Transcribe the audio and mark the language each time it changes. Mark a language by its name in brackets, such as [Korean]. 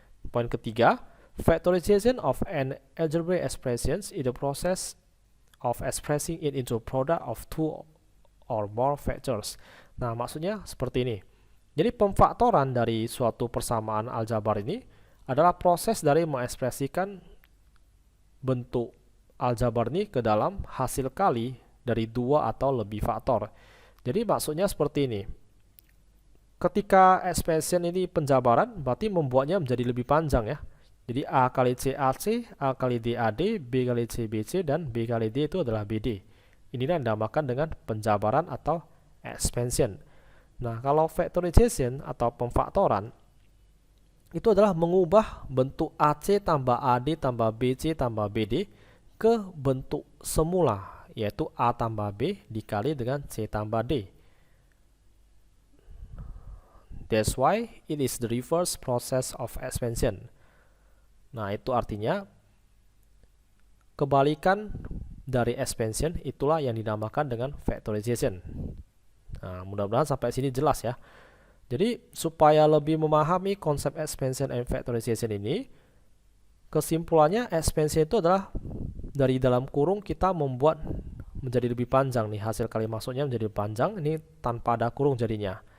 [Indonesian] Poin ketiga, [English] factorization of an algebraic expression is the process of expressing it into a product of two or more factors. [Indonesian] Nah, maksudnya seperti ini. Jadi pemfaktoran dari suatu persamaan aljabar ini adalah proses dari mengekspresikan bentuk aljabar ini ke dalam hasil kali dari dua atau lebih faktor. Jadi maksudnya seperti ini. Ketika expansion ini penjabaran, berarti membuatnya menjadi lebih panjang ya. Jadi A kali C AC, A kali D AD, B kali C BC, dan B kali D itu adalah BD. Inilah yang dinamakan dengan penjabaran atau expansion. Nah, kalau factorization atau pemfaktoran, itu adalah mengubah bentuk AC tambah AD tambah BC tambah BD ke bentuk semula, yaitu A tambah B dikali dengan C tambah D. [English] That's why it is the reverse process of expansion. [Indonesian] Nah, itu artinya kebalikan dari expansion itulah yang dinamakan dengan factorization. Nah, mudah-mudahan sampai sini jelas ya. Jadi, supaya lebih memahami konsep expansion and factorization ini, kesimpulannya expansion itu adalah dari dalam kurung kita membuat menjadi lebih panjang nih, hasil kali masuknya menjadi panjang, ini tanpa ada kurung jadinya.